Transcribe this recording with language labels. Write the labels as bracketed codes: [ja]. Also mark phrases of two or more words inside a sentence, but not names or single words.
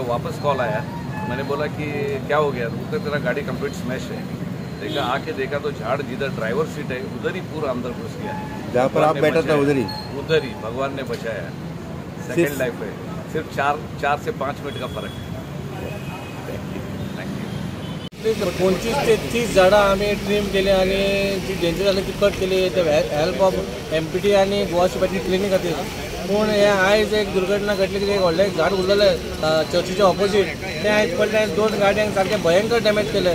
[hi] वापस कॉल आया, मैंने बोला कि क्या हो गया, तो तेरा गाड़ी [en] complete smash [hi] है. देखा, आके देखा तो झाड़ जिधर ड्राइवर सीट है उधर ही पूरा अंदर घुस गया है. जहाँ पर आप बैठा था उधर ही भगवान ने बचाया. [en] second life [hi] है. सिर्फ 4 से 5 मिनट का फरक है. थँक्यू. [kok] 25 ते 30 झाडां आम्ही ट्रीम केली आणि जी डेंजर जाली ती कट केली [en] help of MPT [kok] आणि गोवा [en] municipality cleaning [kok] खातीर. पूण हे आयज एक दुर्घटना घडली की एक व्हडलें झाड उरलेलें चर्चीच्या ऑपोजीट तें आयज पडलें आनी 2 गाडयांक सारकें भयंकर डॅमेज केलें.